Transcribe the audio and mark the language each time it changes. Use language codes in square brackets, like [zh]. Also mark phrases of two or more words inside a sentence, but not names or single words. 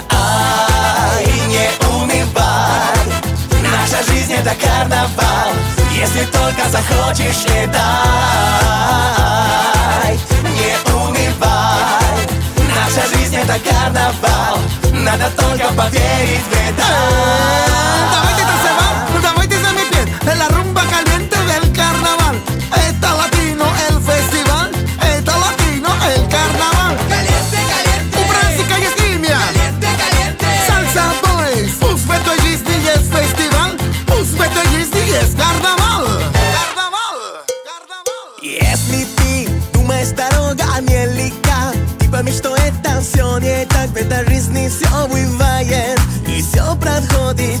[ru] И не унывай, наша жизнь это карнавал. Если только захочешь, летай. Не унывай, наша жизнь это карнавал. Надо только поверить в это. Давайте танцевать, давайте замедлить. [es] La rumba caliente del carnaval. [ru] Это латино [es] el festival. [ru] Это латино [es] el carnaval. Caliente, caliente. [ru] У праздника есть имя. [es] Caliente, caliente. [en] Salsa boys. [ru] Пусть в этой жизни есть фестиваль. Пусть в этой жизни есть карнавал. Карнавал, карнавал. Если ты думаешь, дорога нелегка, ты поймешь, что это все не так. В этой жизни все бывает и все проходит.